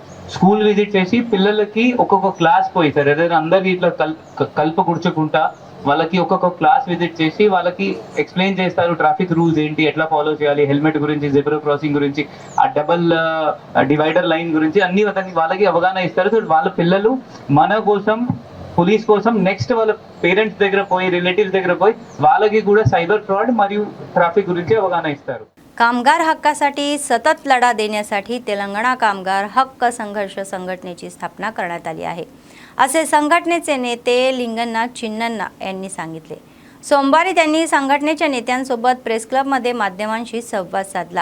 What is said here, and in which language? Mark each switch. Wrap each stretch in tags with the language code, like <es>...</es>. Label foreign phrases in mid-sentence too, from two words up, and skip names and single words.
<en>school visit</en> <te>చేసి పిల్లలకి ఒక్కొక్క క్లాస్ పోయి సార్, ఏదైనా అందరికి ఇట్లా కల్పకూర్చుకుంటా వాళ్ళకి ఒక్కొక్క</te> <en>class visit</en> <te>చేసి వాళ్ళకి ఎక్స్ప్లెయిన్ చేస్తారు</te> <en>traffic rules</en> <te>ఏంటి, ఎట్లా ఫాలో చేయాలి, హెల్మెట్ గురించి,</te> <en>zebra crossing</en> <te>గురించి, ఆ</te> <en>double divider line</en> <te>గురించి అన్ని వాళ్ళకి అవగాహన ఇస్తారు. సో వాళ్ళ పిల్లలు మన కోసం, పోలీస్ కోసం నెక్స్ట్ వాళ్ళ పేరెంట్స్ దగ్గర పోయి, రిలేటివ్స్ దగ్గర పోయి వాళ్ళకి కూడా</te> <en>cyber fraud</en> <te>మరియు ట్రాఫిక్ గురించి అవగాహన ఇస్తారు.</te> <mr>कामगार हक्कासाठी सतत लढा देण्यासाठी तेलंगणा कामगार हक्क संघर्ष संघटनेची स्थापना करण्यात आली आहे, असे संघटनेचे नेते लिंगनाथ चिन्नन्ना यांनी सांगितले। सोमवारी त्यांनी संघटनेच्या नेत्यांसोबत</mr> <en>press clubमध्ये</en> <mr>माध्यमांशी संवाद साधला।</mr>